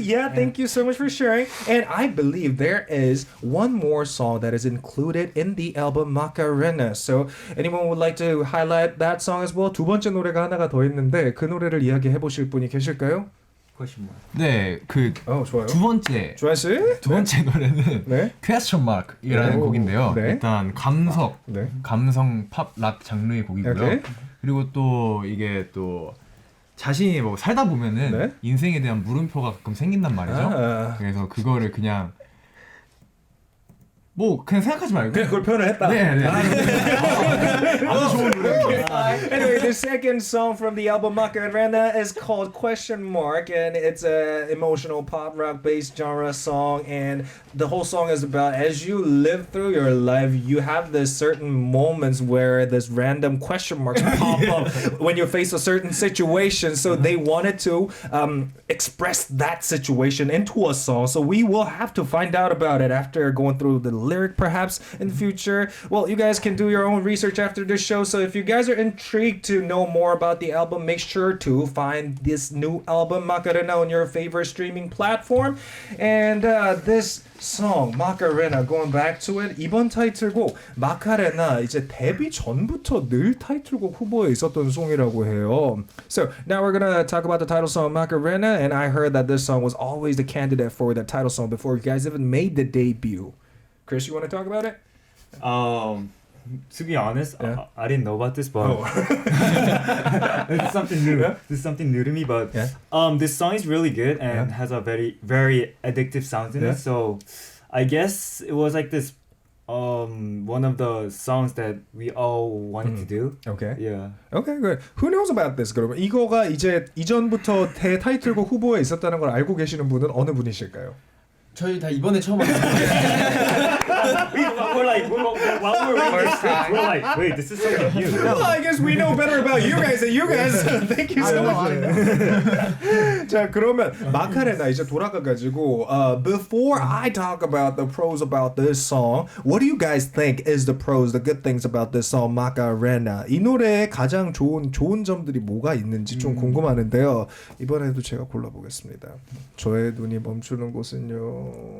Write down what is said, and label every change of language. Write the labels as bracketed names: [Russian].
[English] Yeah, thank you so much for sharing. And I believe there is one more song that is included in the album Macarena. So anyone would like to highlight that song as well? [Korean] 두 번째 노래가 하나가 더 있는데 그 노래를 이야기해 보실 분이 계실까요? 네, 좋아요. 두 번째 노래는 Question Mark이라는 곡인데요. 일단 감성 팝 락 장르의 곡이고요. 그리고 또 이게 또 자신이 뭐 살다 보면은 인생에 대한 물음표가 가끔 생긴단 말이죠. 그래서 그거를 그냥 생각하지 말고 그냥 그걸 표현을 했다. 네. 아주 좋은 노래입니다. [English] And anyway, the second song from the album Macarena is called Question Mark, and it's an emotional pop rock based genre song. And the whole song is about as you live through your life, you have this certain moments where this random question marks pop up when you face a certain situation. So they wanted to express that situation into a song. So we will have to find out about it after going through the lyric, perhaps in the future. Well, you guys can do your own research after this show. So if you guys are intrigued to know more about the album, make sure to find this new album Macarena on your favorite streaming platform. And this song Macarena, going back to it, [Korean] 이번 타이틀곡 마카레나 이제 데뷔 전부터 늘 타이틀곡 후보에 있었던 송이라고 해요. [English] So now we're gonna talk about the title song Macarena, and I heard that this song was always the candidate for the title song before you guys even made the debut. Chris, you want to talk about it? To be honest, Yeah. I didn't know about this, but it's something new. Yeah. This is something new to me, but Yeah. this song is really good and has a very, very addictive sound in Yeah. it. So I guess it was like this one of the songs that we all wanted to do. Okay. Yeah. Okay, good. Who knows about this? [Korean] 그러면 이거가 이제 이전부터 타이틀곡 후보에 있었다는 걸 알고 계시는 분은 어느 분이실까요? 저희 다 이번에 처음 알았어요. [English] We're like, while we're reading, we're like, wait, this is something new. Well, I guess we know better about you guys than you guys. Thank you so much. [Korean] 자, 그러면 마카레나 이제 돌아가가지고 [English] before I talk about the pros about this song, what do you guys think is the pros, the good things about this song 마카레나? [Korean] 이 노래에 가장 좋은 점들이 뭐가 있는지 좀 궁금하는데요. 이번에도 제가 골라보겠습니다. 저의 눈이 멈추는 곳은요.